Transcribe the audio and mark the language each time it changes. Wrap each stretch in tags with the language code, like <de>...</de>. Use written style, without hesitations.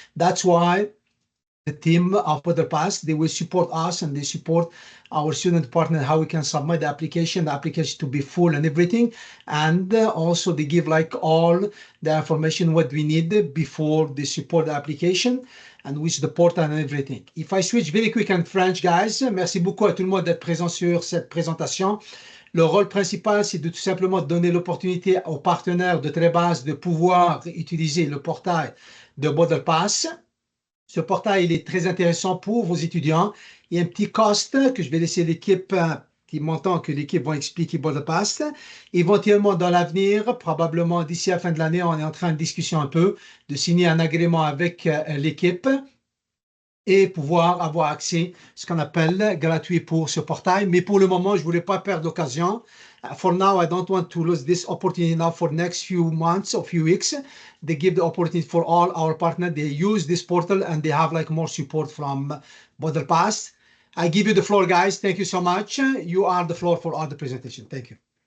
<en>That's why the team of BorderPass, they will support us, and they support our student partner, how we can submit the application to be full and everything. And also they give like all the information what we need before they support the application, and with the portal and everything. If I switch very quick in French, guys,</en> <fr>merci beaucoup à tout le monde d'être présent sur cette présentation. Le rôle principal, c'est de tout simplement donner l'opportunité aux partenaires de Trebas de pouvoir utiliser le portail de BorderPass. Ce portail, il est très intéressant pour vos étudiants. Il y a un petit cost que je vais laisser l'équipe, petit montant que l'équipe va expliquer BorderPass. Éventuellement, dans l'avenir, probablement d'ici la fin de l'année, on est en train de discussion un peu, de signer un agrément avec l'équipe et pouvoir avoir accès, ce qu'on appelle gratuit pour ce portail. Mais pour le moment, je ne voulais pas perdre l'occasion.</fr> <en>For now, I don't want to lose this opportunity now for next few months or few weeks. They give the opportunity for all our partners. They use this portal, and they have like more support from BorderPass. I give you the floor, guys. Thank you so much. You are the floor for all the presentation. Thank you.</en>